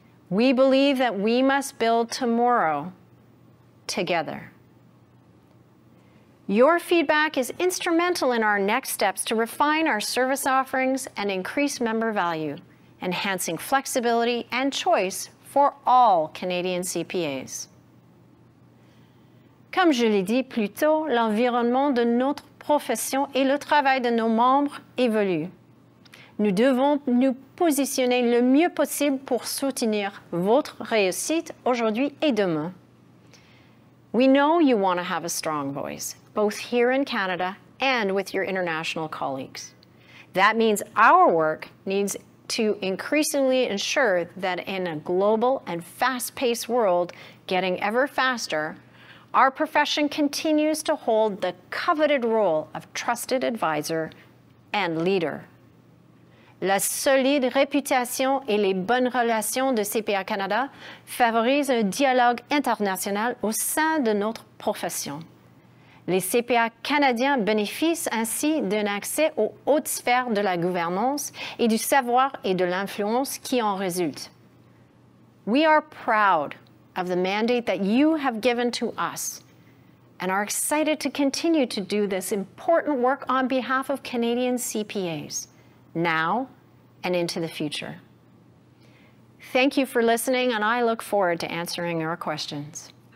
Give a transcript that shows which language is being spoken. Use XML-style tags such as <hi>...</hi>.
<en>We believe that we must build tomorrow together. Your feedback is instrumental in our next steps to refine our service offerings and increase member value, enhancing flexibility and choice for all Canadian CPAs.</en> <fr>Comme je l'ai dit plus tôt, l'environnement de notre profession et le travail de nos membres évoluent. Nous devons nous positionner le mieux possible pour soutenir votre réussite aujourd'hui et demain.</fr> <en>We know you want to have a strong voice, both here in Canada and with your international colleagues. That means our work needs to increasingly ensure that in a global and fast-paced world getting ever faster, our profession continues to hold the coveted role of trusted advisor and leader.</en> <fr>La solide réputation et les bonnes relations de CPA Canada favorisent un dialogue international au sein de notre profession. Les CPA canadiens bénéficient ainsi d'un accès aux hautes sphères de la gouvernance et du savoir et de l'influence qui en résultent.</fr> <en>We are proud of the mandate that you have given to us and are excited to continue to do this important work on behalf of Canadian CPAs, now and into the future. Thank you for listening, and I look forward to answering your questions.</en>